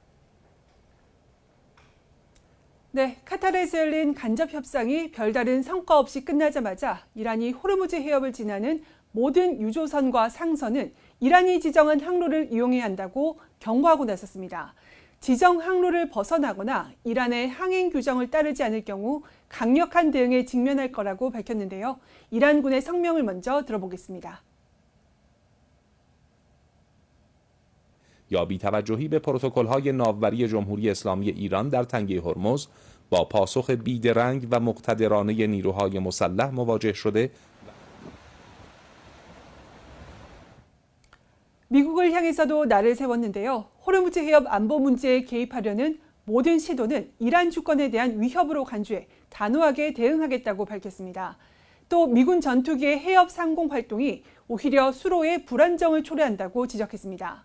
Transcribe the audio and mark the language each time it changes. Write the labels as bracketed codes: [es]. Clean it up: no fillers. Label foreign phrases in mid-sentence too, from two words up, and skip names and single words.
[ko] 네, 카타르에서 열린 간접 협상이 별다른 성과 없이 끝나자마자 이란이 호르무즈 해협을 지나는 모든 유조선과 상선은 이란이 지정한 항로를 이용해야 한다고 경고하고 나섰습니다. 지정 항로를 벗어나거나 이란의 항행 규정을 따르지 않을 경우 강력한 대응에 직면할 거라고 밝혔는데요. 이란군의 성명을 먼저 들어보겠습니다. [fa] یا بی‌توجهی به پروتکل‌های ناوبری جمهوری اسلامی ایران در تنگه هرمز با پاسخ بیدرنگ و مقتدرانه نیروهای مسلح مواجه شده [ko] 미국을 향해서도 날을 세웠는데요. 호르무즈 해협 안보 문제에 개입하려는 모든 시도는 이란 주권에 대한 위협으로 간주해 단호하게 대응하겠다고 밝혔습니다. 또 미군 전투기의 해협 상공 활동이 오히려 수로의 불안정을 초래한다고 지적했습니다.